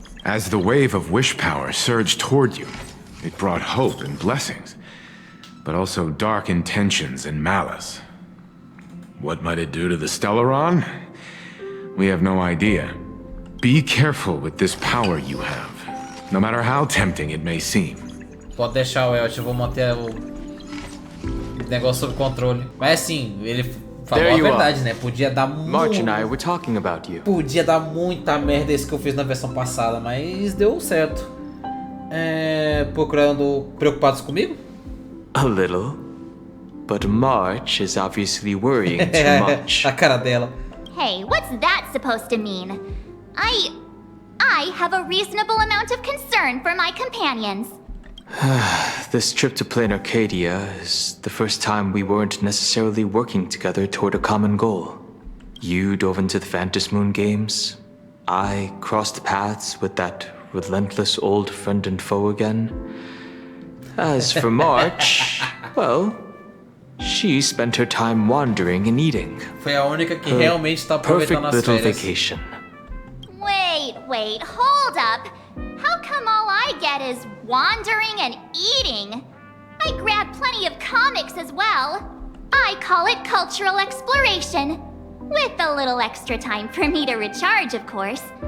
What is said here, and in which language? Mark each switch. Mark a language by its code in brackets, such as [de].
[en] As the wave of wish power surged toward you, it brought hope and blessings, but also dark intentions and malice. What might it do to the Stellaron? We have no idea. Be careful with this power you have, no matter how tempting it may seem. [pt] Pode deixar, Welch, eu vou manter o negócio sob controle. Mas assim, ele falou a verdade, né? Podia dar [en] March and I were talking about you. [pt] Podia dar muita merda isso que eu fiz na versão passada, mas deu certo. Procurando preocupados comigo? [en] A little. But March is obviously worrying too much. [pt] A cara dela. [en] Hey, what's that supposed to mean? I have a reasonable amount of concern for my companions. This trip to Planarcadia is the first time we weren't necessarily working together toward a common goal. You dove into the Phantom Moon games. I crossed paths with that relentless old friend and foe again. As for March, well, she spent her time wandering and eating. [pt] Foi a única que realmente tá aproveitando as [en] Perfect little [pt] férias. [en] vacation. Wait, hold up. How come all I get is wandering and eating? I grab plenty of comics as well. I call it cultural exploration. With a little extra time for me to recharge, of course.